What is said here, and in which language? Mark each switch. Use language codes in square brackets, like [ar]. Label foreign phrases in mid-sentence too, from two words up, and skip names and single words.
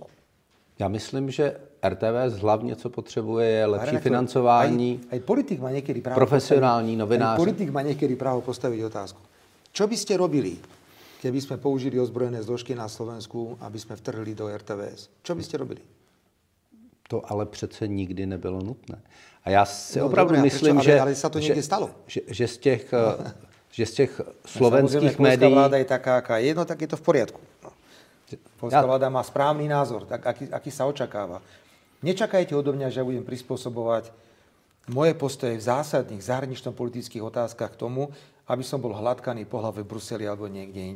[cs] Já myslím, že RTVS hlavně, co potřebuje, je lepší financování. [sk] Aj politik má niekedy právo [cs] profesionální novináři. [sk] Politik má niekedy právo postaviť otázku. Čo by ste robili, keby sme použili ozbrojené zložky na Slovensku, aby sme vtrhli do RTVS? Čo by ste robili? [cs] To ale přece nikdy nebylo nutné. A já si opravdu myslím, že... [sk] Ale sa to niekde stalo. [cs] Že z těch slovenských médií... [sk] Polská vláda je taká, aká je, no tak je to v poriadku. Polská vláda má správny názor, tak aký sa očakáva. Nečakajte odo mňa, že ja budem prispôsobovať moje postoje v zásadných zahranično-politických otázkach k tomu, aby som bol hladkaný po hlave v Bruseli alebo niekde inde.